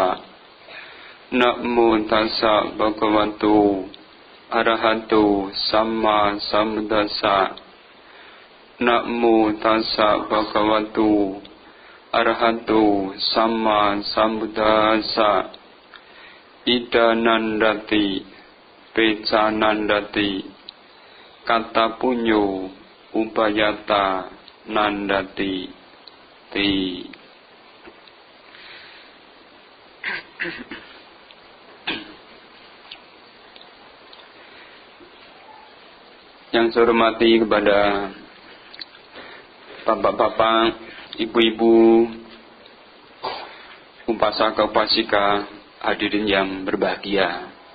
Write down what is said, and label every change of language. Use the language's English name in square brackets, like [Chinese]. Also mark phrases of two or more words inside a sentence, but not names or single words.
[Pali] Namo tassa bhagavato arahato samma sambuddhassa. Namo tassa bhagavato arahato samma sambuddhassa. Ida nandati peca nandati kata punyo upayata nandati ti. [Indonesian] Yang saya hormati kepada bapak-bapak, ibu-ibu, [Pali] upasaka upasika, [Indonesian] hadirin yang berbahagia.